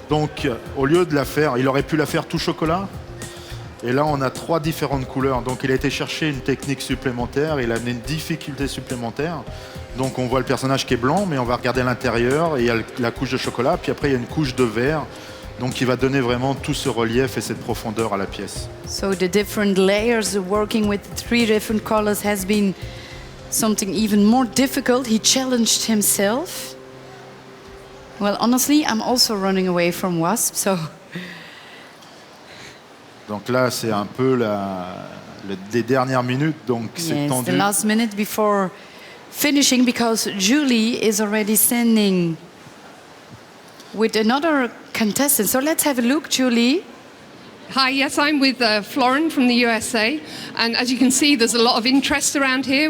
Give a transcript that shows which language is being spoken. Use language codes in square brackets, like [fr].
[fr] Donc au lieu de la faire, il aurait pu la faire tout chocolat. Et là on a 3 différentes couleurs. Donc il a été chercher une technique supplémentaire, il a amené une difficulté supplémentaire. Donc on voit le personnage qui est blanc, mais on va regarder à l'intérieur et il y a la couche de chocolat, puis après il y a une couche de vert. Donc il va donner vraiment tout ce relief et cette profondeur à la pièce. [en] So the different layers, working with 3 different colors has been something even more difficult. He challenged himself. Well, honestly, I'm also running away from wasps, so... [fr] Donc là, c'est un peu les dernières minutes, donc c'est tendu. [en] The last minute before finishing, because Julie is already standing with another contestant. So let's have a look, Julie. Hi, yes, I'm with Florent from the USA, and as you can see, there's a lot of interest around here.